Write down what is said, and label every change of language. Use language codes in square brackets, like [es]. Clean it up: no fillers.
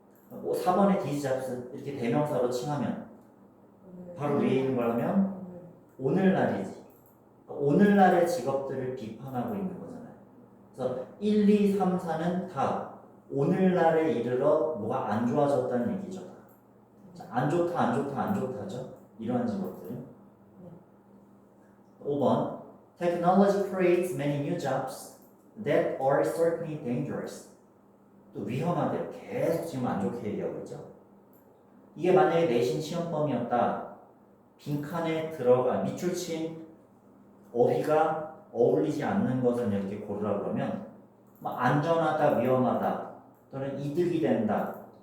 [ko] 4번의 these jobs 이렇게 대명사로 칭하면 바로 위에 있는 걸 하면 오늘날이지. 오늘날의 직업들을 비판하고 있는 거잖아요. 그래서 1, 2, 3, 4는 다 오늘날에 이르러 뭐가 안 좋아졌다는 얘기죠. 자, 안 좋다, 안 좋다, 안 좋다죠. 이러한 직업들은. [en] 5번 Technology creates many new jobs that are certainly dangerous. [ko] 또 위험하대요. 계속 지금 안 좋게 얘기하고 있죠. 이게 만약에 내신 시험범이었다. 빈칸에 들어가 밑줄 친 어휘가 어울리지 않는 것을 이렇게 고르라 그러면 안전하다, 위험하다 또는 이득이 된다.